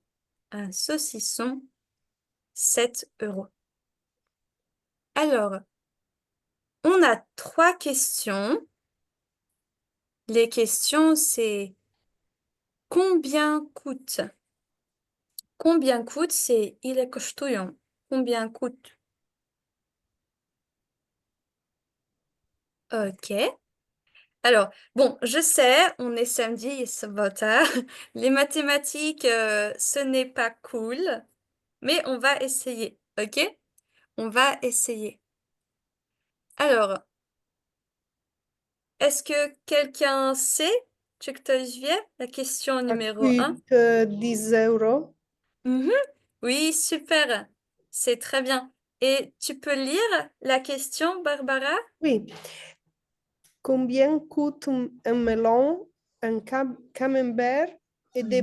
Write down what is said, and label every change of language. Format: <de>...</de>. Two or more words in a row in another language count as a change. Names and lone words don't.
<fr>Un saucisson, 7 euros. Alors, on a 3 questions. Les questions, c'est combien coûte? Combien coûte, c'est</fr> <pl>ile kosztują.</pl> <fr>Combien coûte? OK. Alors, bon, je sais, on est samedi et sobota. Les mathématiques, ce n'est pas cool, mais on va essayer, OK? On va essayer. Alors, est-ce que quelqu'un sait?</fr> <pl>Czy ktoś wie?</pl> <fr>La question Ça numéro 1. coûte 10 euros. Mhm. Oui, super. C'est très bien. Et tu peux lire la question, Barbara? Oui. Combien coûte un melon, un camembert et des</fr>